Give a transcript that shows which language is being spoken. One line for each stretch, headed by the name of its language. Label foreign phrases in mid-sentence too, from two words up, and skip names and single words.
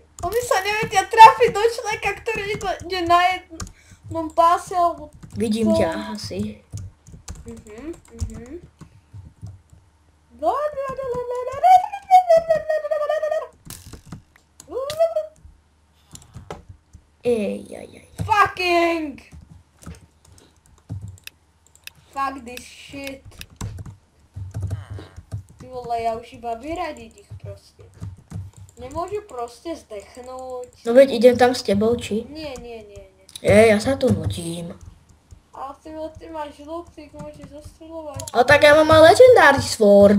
Slovak: Oni sa nevedia trafiť do človeka, ktorý ide na jednom páse, alebo... Vidím ťa asi. Ej.
English: Fucking! Fuck this shit.
Slovak: Ty vole, ja už iba vyradiť ich proste. Nemôžu proste zdechnúť. No veď idem tam s tebou, či? Nie. Ja sa tu nudím. Ale ty máš žlúbtik, môžeš zostreľovať. Ale tak ja mám aj Legendary Sword.